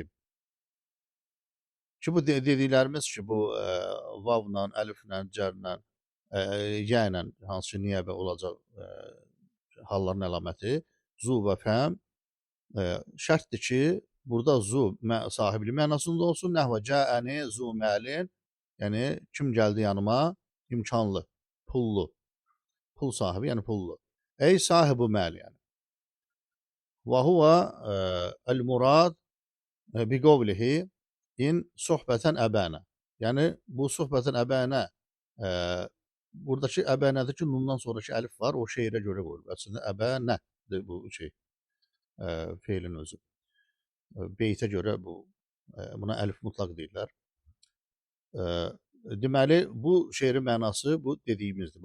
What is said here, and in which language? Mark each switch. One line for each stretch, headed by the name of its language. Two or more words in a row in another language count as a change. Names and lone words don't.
Azerbaijani: Ki bu dediklərimiz ki, bu vavla, əliflə, cərlə, yə ilə hansı niyəbə olacaq halların əlaməti
Arabic: ذو و فم
Azerbaijani: şərtdir ki, burada zu sahibli mənasında olsun.
Arabic: نحو جاءني ذو مال,
Azerbaijani: yəni kim gəldi yanıma? İmkanlı, pullu. Pul sahibi, yəni pullu. Ey sahibi məl, yəni.
Arabic: وهو المراد بقوله إن صحبة أبانا.
Azerbaijani: Yəni bu
Arabic: صحبة أبانا
Azerbaijani: buradakı əbənədir ki, nundan sonraki əlif var, o şeirə görə qoyulur. Əslində əbənədir bu şey feilin özü. Beytə görə buna əlif mutlaq deyirlər. Deməli, bu şeirin mənası bu dediyimizdir.